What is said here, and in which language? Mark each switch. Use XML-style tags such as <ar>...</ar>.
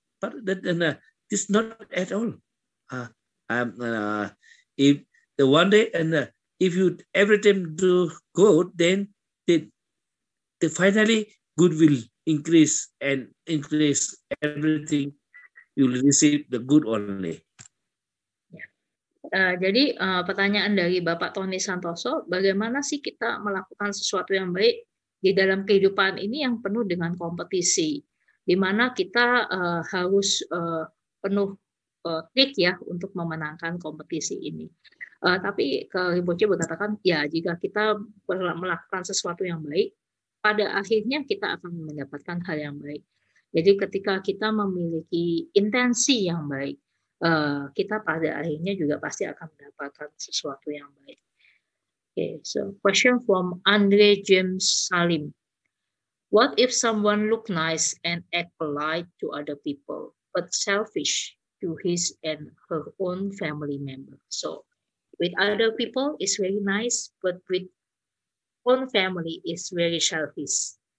<en>But that is not at all. If the one day if you every time do good, then the finally good will increase and increase everything. You will receive the good only.</en> <id>Jadi pertanyaan dari Bapak Tony Santoso, bagaimana sih kita melakukan sesuatu yang baik di dalam kehidupan ini yang penuh dengan kompetisi, di mana kita harus penuh trik ya untuk memenangkan kompetisi ini. Tapi Rinpoche berkatakan, ya jika kita melakukan sesuatu yang baik, pada akhirnya kita akan mendapatkan hal yang baik. Jadi ketika kita memiliki intensi yang baik, kita pada akhirnya juga pasti akan mendapatkan sesuatu yang baik.</id> <en>Okay, so question from Andre James Salim. What if someone look nice and act polite to other people, but selfish to his and her own family member? So with other people is very nice, but with own family is very selfish.</en>